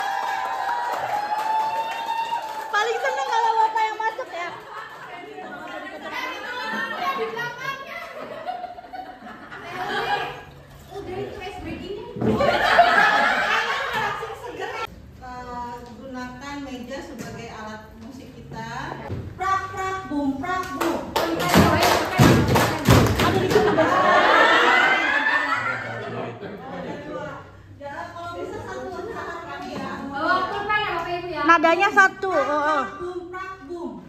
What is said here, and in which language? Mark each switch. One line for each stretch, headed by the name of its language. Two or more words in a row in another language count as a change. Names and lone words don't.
Indonesian: Paling seneng kalau Bapak yang masuk ya. Gunakan meja sebagai alat musik kita. Prak prak bum prak bum. Ada di sana. Kalau bisa satu lagi ya. Oh, pulpen ya Bapak Ibu ya. Nadanya satu. Bum prak bum.